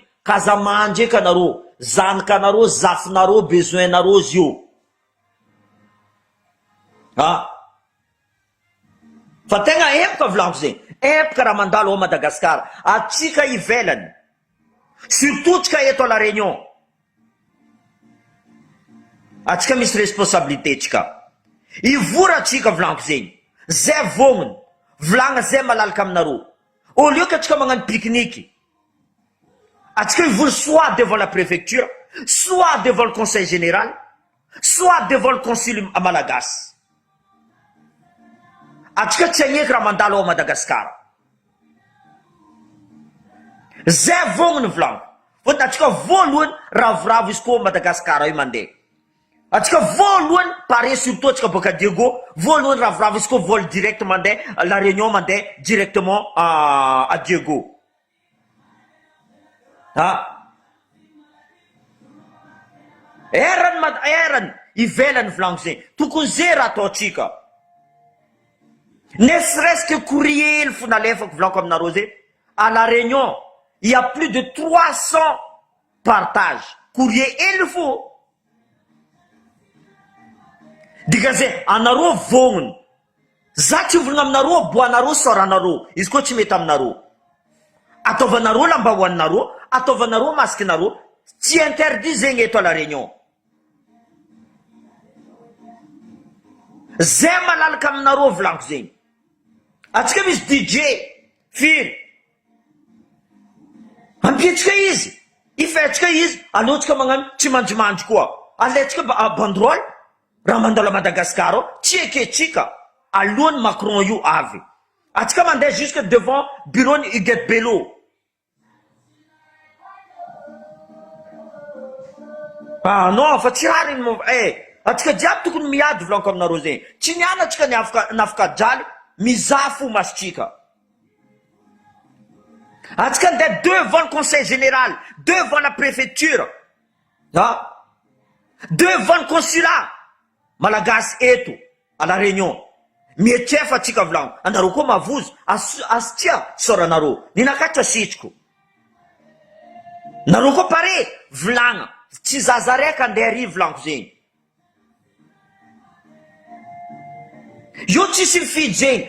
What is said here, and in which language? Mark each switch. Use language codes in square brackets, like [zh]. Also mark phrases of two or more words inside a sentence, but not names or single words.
[mg] Kazamandry eka anareo. Zanakanareo, zafinareo, besoin nareo zio. Fa tegna epoka volaniko zegny. Epoka raha mandalo ao Madagasikara. Atsika ivelany. Surtout tsika eto [fr] à la Réunion. [mg] Atsika misy responsabilité tsika. Ivora tsika volaniko zegny. Zay vognony. Volagna zay malalaka aminareo. [fr] Au lieu que [mg] tsika magnano pique-nique. Atsika ivory [fr] soit devant la préfecture, soit devant le conseil général, soit devant le consul à Malagasy. [mg] Atsika tsy agneky raha mandalo ao Madagasikara. Zay vognony volaniko. Fotony atsika voalohany ravoravo izy koa Madagasikara io mandeha. Atsika voalohany pare surtout atsika boka Diego, voalohany ravoravo izy koa [fr] vol direct [mg] mandeha, la Réunion mandeha [fr] directement à Diego. [mg] Erany ivelany volaniko zegny. Tokony zay raha ataotsika. [fr] Ne serait-ce que courrier le [mg] fona lefako volaniko aminareo zay. [fr] À la Réunion, il y a plus de 300 partages. [mg] Courrier el fo. Dika zay, anareo vognony. Za tsy volagna aminareo, boanareo, soranareo. Izy koa tsy mety aminareo. Ataovanareo lambahoaninareo, ataovanareo masikinareo, tsy interdit zegny eto [fr] à la Réunion. [mg] Zay malalaka aminareo volaniko zegny. Atsika misy DJ firy. Ampiatsika izy. Ifetsika izy, alohatsika magnano tsy manjimandry koa. Alaitsika banderole, raha mandalo a Madagasikara, tsy eketsika. Alohan'ny Macron io avy. Atsika mandeha [fr] jusque devant bureau [mg] ni Huguette Bello. Non, fa tsy rary atsika jiaby tokony miady volaniko aminareo zegny. Tsy niana atsika nafaka jaly, mizaha fo masitsika. Atsika andeha [fr] devant le conseil général, devant la préfecture, devant le consulat malagasy eto à la Réunion. [mg] Mietrefa atsika volaniko. Anareo koa mavozo, astia soranareo. Ninakatra sitriko. Nareo koa pare volagna. Tsy zaza raiky andeha ary volaniko zegny. Io tsisy mifidy zegny.